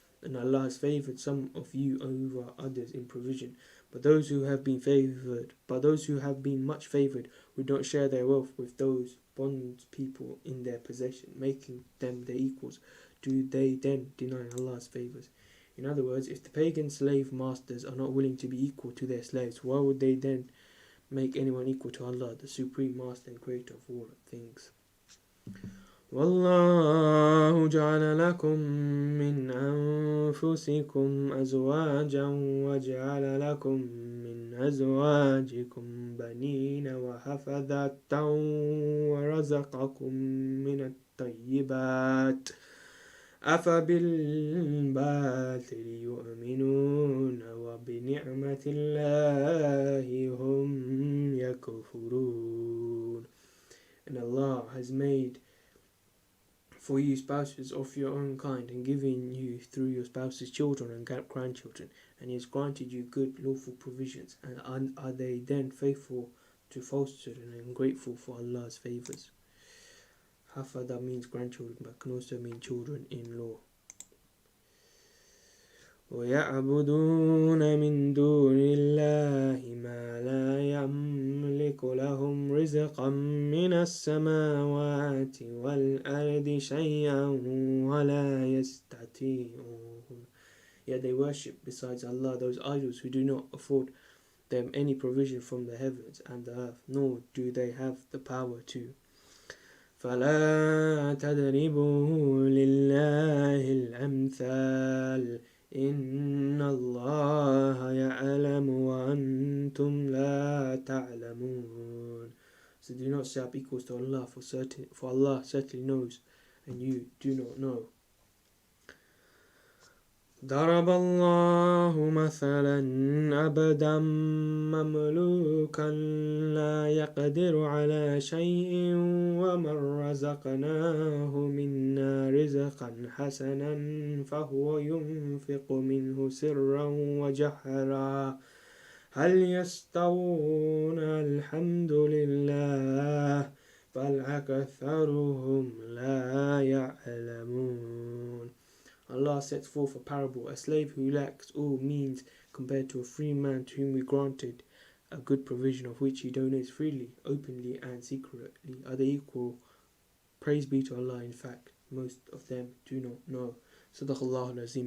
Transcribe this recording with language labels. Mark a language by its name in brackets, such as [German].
[English] And Allah has favored some of you over others in provision, but those who have been much favored would not share their wealth with those bond people in their possession, making them their equals. Do they then deny Allah's favors? In other words, if the pagan slave masters are not willing to be equal to their slaves, why would they then make anyone equal to Allah, the supreme master and creator of all things? [Arabic] والله جعل لكم من أنفسكم أزواجا وجعل لكم من أزواجكم بنين وحفظة ورزقكم من الطيبات أفبالباطل يؤمنون وبنعمة الله هم يكفرون. [English] And Allah has made for you spouses of your own kind, and given you through your spouses children and grandchildren, and He has granted you good lawful provisions, and are they then faithful to falsehood and ungrateful for Allah's favours? Hafada means grandchildren, but can also mean children-in-law. [Arabic] وَيَعْبُدُونَ مِن دُونِ اللَّهِ مَا لَا يَمْلِكُ لَهُمْ رِزْقًا مِنَ السَّمَاوَاتِ وَالْأَرْضِ شَيْئًا وَلَا يَسْتَطِيعُونَ. [English] Yet they worship besides Allah those idols who do not afford them any provision from the heavens and the earth, nor do they have the power to. [Arabic] فَلَا تَضْرِبُوا لِلَّهِ الْأَمْثَالَ إن الله يعلم وأنتم لا تعلمون. [English] So do not set up equals to Allah, for Allah certainly knows and you do not know. [Arabic] ضرب الله مثلا عبدا مملوكا لا يقدر على شيء ومن رزقناه منا رزقا حسنا فهو ينفق منه سرا وجهرا هل يستوون الحمد لله بل أكثرهم لا يعلمون. [English] Allah sets forth a parable, a slave who lacks all means compared to a free man to whom we granted a good provision of which he donates freely, openly and secretly. Are they equal? Praise be to Allah, in fact, most of them do not know. [Arabic] Sadaqallahu al-Azim.